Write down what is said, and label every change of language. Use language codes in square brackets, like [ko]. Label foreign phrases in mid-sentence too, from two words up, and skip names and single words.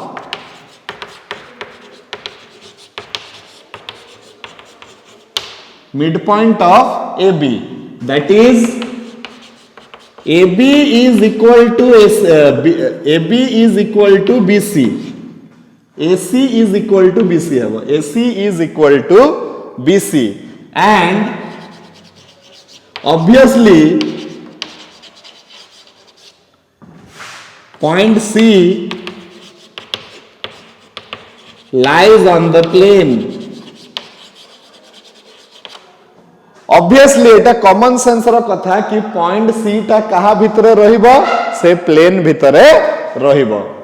[en] AB that is AB is equal to AB is equal to BC AC is equal to BC है AC is equal to BC and obviously point C lies on the plane obviously [or] एटा [en] common sense [or] ରୋ କଥା କି [en] point C [or] ଟା କହା ଭିତରେ ରହିବ ସେ ପ୍ଲେନ ଭିତରେ ରହିବ